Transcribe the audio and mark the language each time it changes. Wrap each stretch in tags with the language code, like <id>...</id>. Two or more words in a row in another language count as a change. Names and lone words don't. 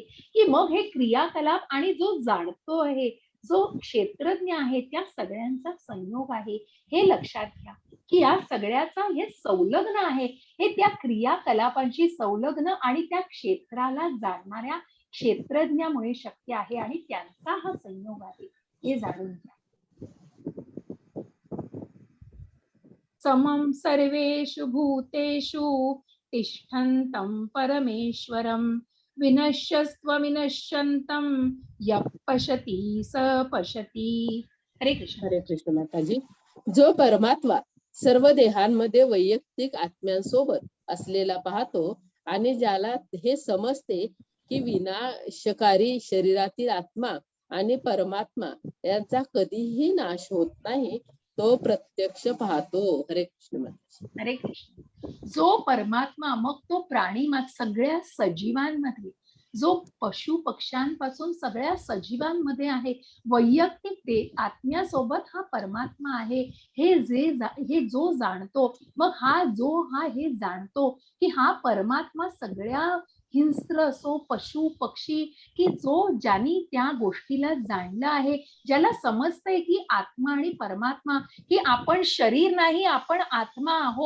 <mr>की मग हे क्रियाकलाप आणि जो जाणतो आहे, जो क्षेत्रज्ञ आहे, त्या सगळ्यांचा संयोग आहे. हे लक्षात घ्या की या सगळ्याचा हे संलग्न आहे. हे त्या क्रियाकलापांची संलग्न आणि त्या क्षेत्राला जाणणाऱ्या क्षेत्रज्ञामुळे शक्य आहे आणि त्यांचा हा संयोग आहे. हे जाणून घ्या.</mr> <sa>समं सर्वेषु भूतेषु तिष्ठन्तं परमेश्वरं विनश्यस्त्वविनश्यन्तं यः पश्यति स पश्यति.</sa> <mr>हरे कृष्ण. हरे कृष्ण माताजी. जो परमात्मा सर्व देहांमध्ये वैयक्तिक आत्म्यांसोबत असलेला पाहतो आणि ज्याला हे समजते की विनाशकारी शरीरातील आत्मा आणि परमात्मा यांचा कधीही नाश होत नाही, तो प्रत्यक्ष पाहतो. हरे कृष्ण माताजी. हरे कृष्ण. जो परमात्मा मग तो प्राणी सगळ्या सजीवांमध्ये, जो पशु पक्ष्यांपासून सगळ्या सजीवांमध्ये आहे, वैयक्तिक आत्म्यासोबत हा परमात्मा आहे. हे जो जाणतो, मग हा हे जाणतो की हा परमात्मा सगळ्या हिंस्र असो, पशु पक्षी, की ज्यांनी त्या गोष्टीला जाणलं आहे, ज्याला समजतंय की आत्मा आणि परमात्मा, की आपण शरीर नाही, आपण आत्मा आहोत.</mr>